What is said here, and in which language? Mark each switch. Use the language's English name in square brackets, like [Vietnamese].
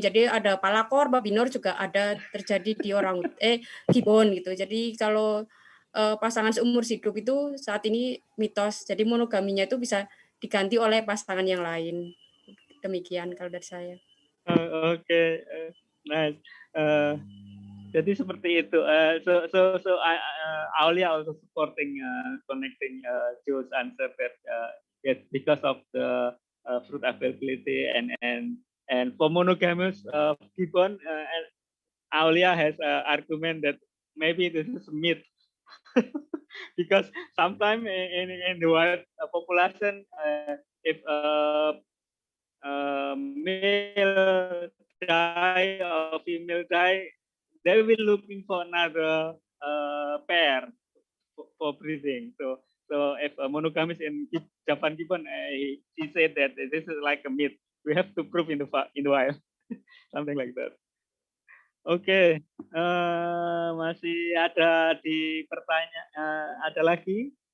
[Indonesian] Jadi ada palakor, babinor juga ada terjadi di gibbon gitu. Jadi kalau pasangan seumur hidup itu saat ini mitos. Jadi monogaminya itu bisa diganti oleh pasangan yang lain. Demikian kalau dari saya. Oke, [English] nice. [Indonesian] Jadi seperti itu. [English] So Aolya also supporting connecting Joe's answer that yes, because of the fruit availability, and for monogamous gibbon, and Aolya has an argument that maybe this is a myth. Because sometimes in the wild population, if male die or female die, they will looking for another pair for breeding. So if a monogamous in Japan gibbon, he said that this is like a myth. We have to prove in the wild, something like that. [Indonesian] Oke, masih ada di pertanyaan, ada lagi?